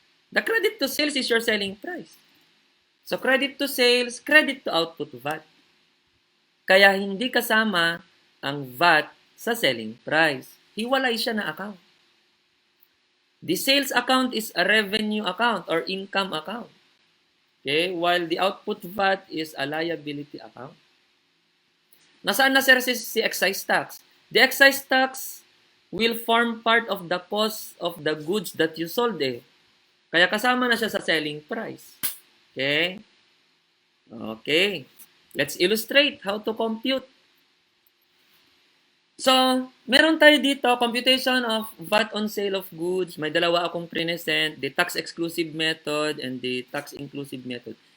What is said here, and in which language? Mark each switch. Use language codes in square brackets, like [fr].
[en] The credit to sales is your selling price. So, credit to sales, credit to output VAT. [tl] Kaya hindi kasama ang VAT sa selling price. Hiwalay siya na account. [en] The sales account is a revenue account or income account. Okay? While the output VAT is a liability account. [tl] Nasaan na sir si excise tax? [en] The excise tax will form part of the cost of the goods that you sold eh. [tl] Kaya kasama na siya sa selling price. Okay? Okay. [en] Let's illustrate how to compute. [tl] So, meron tayo dito, [en] computation of VAT on sale of goods. [tl] May dalawa akong present, [en] the tax-exclusive method and the tax-inclusive method.